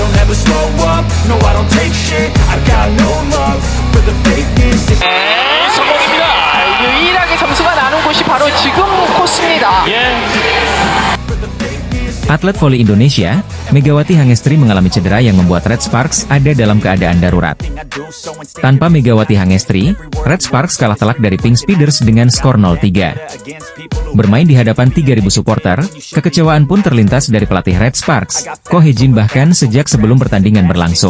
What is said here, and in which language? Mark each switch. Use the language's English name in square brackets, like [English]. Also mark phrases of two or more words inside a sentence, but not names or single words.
[English] never slow up, no I don't take shit, I got no love for the fakeness. [Korean] 성공입니다. 유일하게 점수가 나는 곳이 바로 지금 코스입니다. [Indonesian] Atlet voli Indonesia, Megawati Hangestri mengalami cedera yang membuat Red Sparks ada dalam keadaan darurat. Tanpa Megawati Hangestri, Red Sparks kalah telak dari Pink Speeders dengan skor 0-3. Bermain di hadapan 3.000 supporter, kekecewaan pun terlintas dari pelatih Red Sparks, Ko Hee-jin bahkan sejak sebelum pertandingan berlangsung.